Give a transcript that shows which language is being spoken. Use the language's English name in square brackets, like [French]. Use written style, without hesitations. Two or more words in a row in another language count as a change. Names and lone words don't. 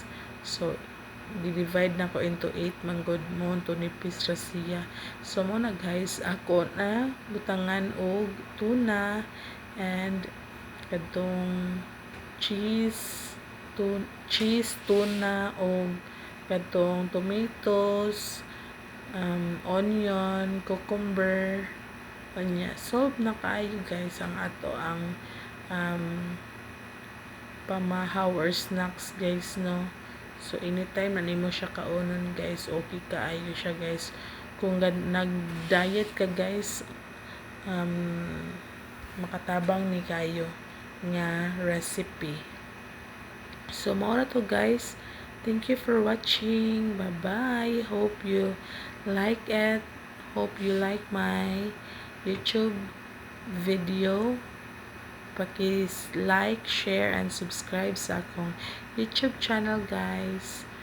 [Cebuano] So di-divide na ko into 8 man good mo to nipis ra siya. So mo na guys ako na butangan og tuna and kadtong cheese, tuna o kadtong tomatoes, onion, cucumber. Anya solve na kaayo guys ang ato ang pamahaw or snacks guys no. So anytime na nimo siya kaunon guys, okay kaayo siya guys. Kung nag-diet ka guys, makatabang ni kayo nga recipe. So mao na to guys. [English] Thank you for watching. Bye bye. Hope you like it. Hope you like my YouTube video. [Cebuano] Paki-like, [English] share and subscribe [Cebuano] sa akong YouTube channel guys.